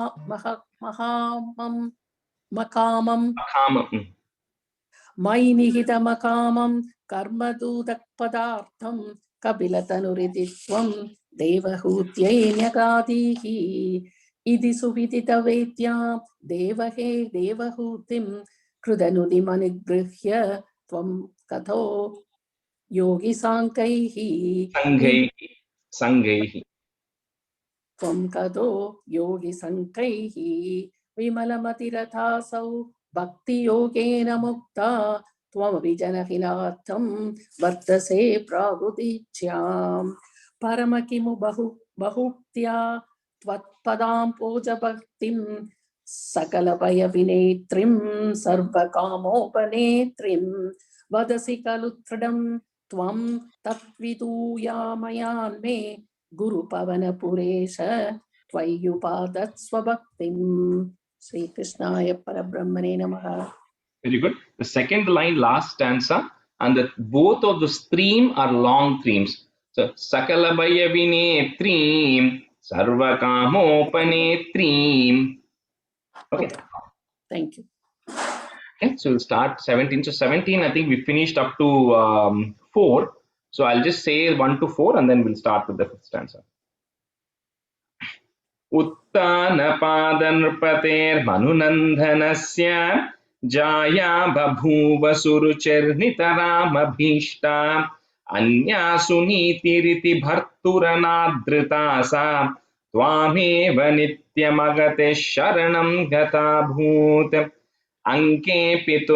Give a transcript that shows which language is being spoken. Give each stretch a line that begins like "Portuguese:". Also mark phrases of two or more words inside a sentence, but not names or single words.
Sanskrit: मकामं मयि निहितमकामं कर्मदूतक् पदार्थं कपिलतनुरितित्वं देवहूत्यै न्यगादीः इति सुविदित वेद्यां देवहे देवहूतिं कृतनुतिमनुगृह्य त्वं गतो योगि साङ्ख्यैः त्वं कदो योगि संकैः विमलमतिरथासौ भक्तियोगेन मुक्ता त्वमपि जनहिनार्थं वर्तसे प्रागुदीच्यां परम किमु बहुक्त्या त्वत्पदां पूज भक्तिं सकलभयविनेत्रीं सर्वकामोपनेत्रीं वदसि खलु दृढं त्वं तत्विदूयामयान्मे गुरुपवनपुरेश त्वय्युपादत्स्वभक्तिं श्रीकृष्णाय परब्रह्मणे नमः.
English: Very good. The second line, last stanza, and both of the stream are long themes. So,
Sanskrit: सकलभयविनेत्रीं सर्वकामोपनेत्रीं.
English: Okay. Thank you. Okay, so we'll start 17. So 17, I think we finished up to 4. So I'll just say 1 to 4 and then we'll start with the fifth stanza.
Sanskrit: उत्तानपादनृपतेर्मनुनन्दनस्य जाया बभूव सुरुचिर्नितरामभीष्टा अन्या सुनीतिरिति भर्तुरनादृता सा त्वामेव नित्यमगते शरणं गताभूत् अंके पितुः